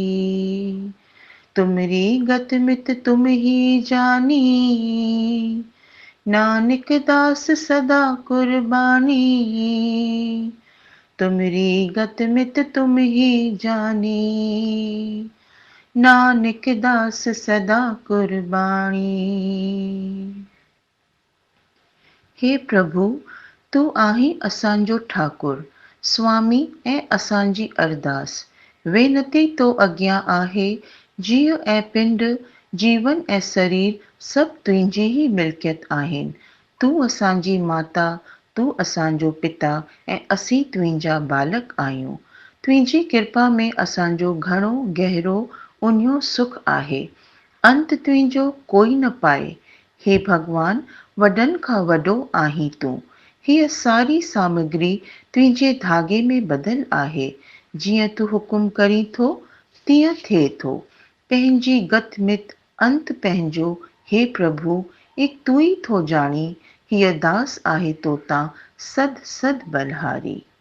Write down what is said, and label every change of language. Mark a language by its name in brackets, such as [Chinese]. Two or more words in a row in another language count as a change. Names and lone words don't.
[Punjabi] ਤੁਮਰੀ ਗਤਿ ਮਿਤਿ ਤੁਮ ਹੀ ਜਾਨੀ ਨਾਨਕ ਦਾਸ ਸਦਾ ਕੁਰਬਾਨੀ। ਤੁਮਰੀ ਗਤਿ ਮਿਤਿ ਤੁਮ ਹੀ ਜਾਨੀ ਨਾਨਕ ਦਾਸ ਸਦਾ ਕੁਰਬਾਨੀ। [Sindhi] हे प्रभु, तू आहीं असांजो ठाकुर, स्वामी ऐं असांजी अरदास। वेनती तो अॻियां आहे, जीव ऐं पिंड, जीवन ऐं शरीर सभु तुंहिंजी ही मिल्कियत आहिनि। तू असांजी माता, तू असांजो पिता ऐं असीं तुंहिंजा बालक आहियूं। तुंहिंजी कृपा में असांजो घणो गहरो उन्यो सुख आहे, अंत तुंहिंजो कोई न पाए। हे भगवान, वॾनि खां वॾो आहीं तूं। हीअ सारी सामग्री तुंहिंजे धागे में बदल आहे। जीअं तू हुकुम करी थो तीअं थिए थो। पंहिंजी गत मित अंत पंहिंजो, हे प्रभु एक तू ई थो जाणी। हीअ दास आहे तोतां सद सद बलहारी।